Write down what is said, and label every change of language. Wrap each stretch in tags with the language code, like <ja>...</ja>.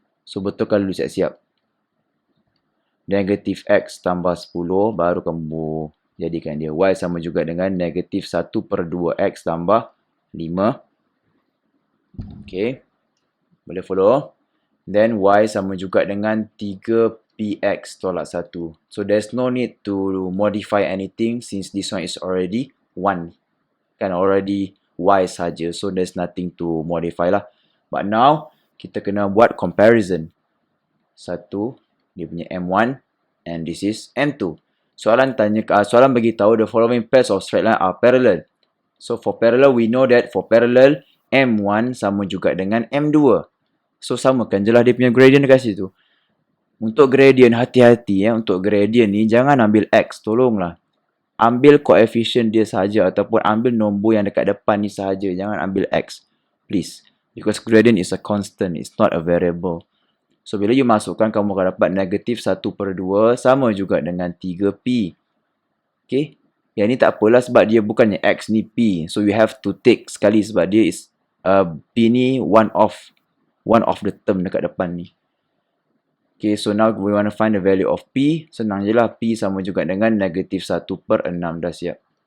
<ms>So, betulkan dulu siap-siap. Negatif X tambah 10, baru kamu jadikan dia. Y sama juga dengan negatif 1 per 2X tambah 5. Okay. Boleh follow? Then Y sama juga dengan 3PX tolak 1.</ms> <en>So, there's no need to modify anything since this one is already 1.</en> <ms>Kan</ms> <en>already y saja. So there's nothing to modify lah. But now</en> <ms>kita kena buat</ms> <en>comparison.</en> <ms>Satu, dia punya M1</ms> <en>and this is</en> <ms>M2. Soalan bagi tahu</ms> <en>the following pairs of straight line are parallel. So for parallel, we know that for parallel, M1</en> <ms>sama juga dengan</ms> <en>M2.</en> <ms>So samakan je lah dia punya gradient dekat situ. Untuk gradient, hati-hati ya. Untuk gradient ni, jangan ambil X. Tolonglah. Ambil koefisien dia sahaja ataupun ambil nombor yang dekat depan ni sahaja. Jangan ambil X. Please.</ms> <en>Because gradient is a constant. It's not a variable.</en> <ms>So, bila you masukkan, kamu akan dapat negatif 1/2 sama juga dengan 3P. Okay? Yang ni tak apalah sebab dia bukannya X ni P.</ms> <en>So, you have to take</en> <ms>sekali sebab dia</ms> <en>is P ni one of the term</en> <ms>dekat depan ni.</ms> <en>Okay, so now we want to find the value of P.</en> <ms>Senang je lah. P sama juga dengan negatif 1/6. Dah siap.</ms>